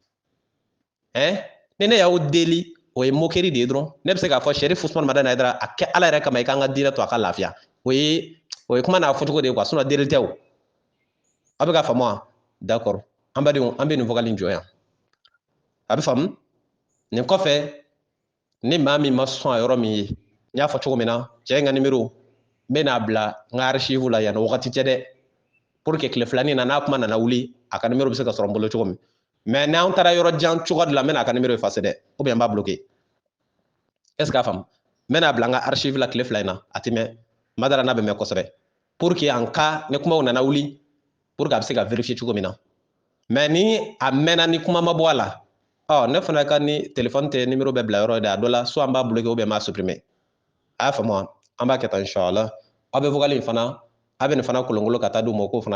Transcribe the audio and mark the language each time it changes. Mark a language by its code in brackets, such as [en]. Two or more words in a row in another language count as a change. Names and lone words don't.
[bm] ni ne y'aw deli o ye moquerie de ye dɔrɔn ne bɛ se k'a fɔ Cherif Usmane Madani Haidara a kɛ ala yɛrɛ kama i k'an ka diinɛ to a ka lafiya o ye kuma n'a fɔcogo de ye quoi sinon deli tɛ o aw bɛ ka faamu wa d'accord an badenw an bɛ nin vocal in jɔ yan a bɛ faamu nin kɔfɛ ni maa min ma sɔn a yɔrɔ min ye n y'a fɔ cogo min na cɛ in ka numéro n bɛ n'a bila n ka archive la yanni wagati cɛ dɛ [fr] pour que [bm] tile filanin na n'a kuma nana wuli a ka numéro bɛ se ka sɔrɔ n bolo cogo min mais n'an taara yɔrɔ jan cogo de la n bɛna a ka numéro effacer dɛ ou bien n b'a bloquer [fr] est ce que [bm] a faamu n bɛna bila n ka archive la tile fila in na a tɛ mɛn Madara n'a bɛ mɛn kosɛbɛ [fr] pour que en cas [bm] ni kumaw nana wuli [fr] pour que [bm] a bɛ se ka vérifier cogo min na mais ni a mɛnna ni kuma ma bɔ a la ne fana ka ni téléphone tɛ numéro bɛ bila yɔrɔ ye dɛ a dɔ la soit n b'a bloquer [fr] ou bien [bm] n b'a supprimer a y'a faamu wa an b'a kɛ tan inchallah aw bɛ vocal in fana a bɛ nin fana kolonkolon ka taa d'u ma k'o fana